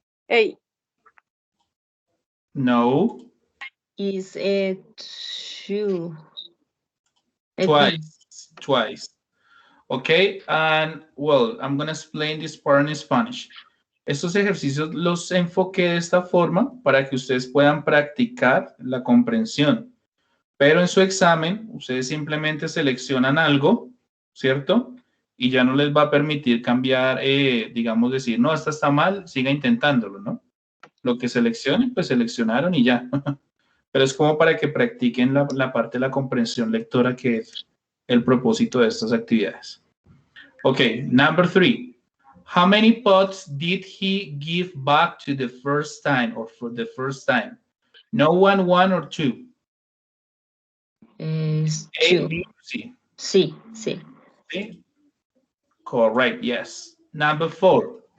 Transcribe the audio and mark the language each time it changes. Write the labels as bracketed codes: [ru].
[en] A. No. Is it 2? Twice. Okay, and well, I'm going to explain this part in Spanish. [es] Estos ejercicios los enfoqué de esta forma para que ustedes puedan practicar la comprensión. Pero en su examen, ustedes simplemente seleccionan algo, ¿cierto? Y ya no les va a permitir cambiar, digamos, decir, no, esta está mal, siga intentándolo, ¿no? Lo que seleccionen, pues seleccionaron y ya. Pero es como para que practiquen la parte de la comprensión lectora, que es el propósito de estas actividades. [en] Okay, number 3. How many pots did he give back to the first time or for the first time? No one, or 2? Is A, 2. B, C. C. C? Correct, yes. Number 4.